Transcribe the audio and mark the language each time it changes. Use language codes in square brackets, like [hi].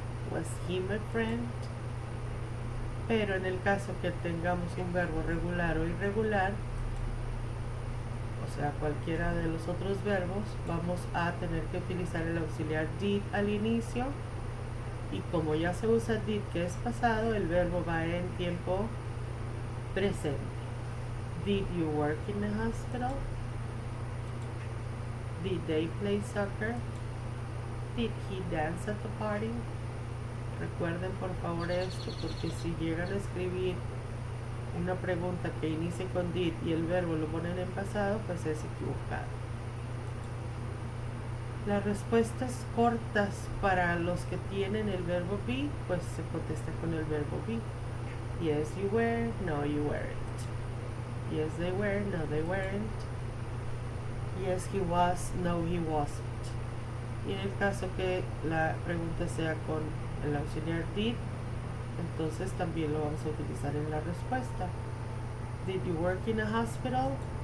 [en] Was he my friend? [es] Pero en el caso que tengamos un verbo regular o irregular, o sea, cualquiera de los otros verbos, vamos a tener que utilizar el auxiliar did al inicio, y como ya se usa did que es pasado, el verbo va en tiempo presente. [en] Did you work in the hospital? Did they play soccer? Did he dance at the party? [es] Recuerden por favor esto, porque si llegan a escribir una pregunta que inicie con did y el verbo lo ponen en pasado, pues es equivocado. Las respuestas cortas para los que tienen el verbo be, pues se contesta con el verbo be. [en] Yes, you were, no, you weren't. Yes, they were, no, they weren't. Yes, he was, no, he wasn't. [es] Y en el caso que la pregunta sea con el auxiliar did, entonces también lo vamos a utilizar en la respuesta. [en] Did you work in a hospital?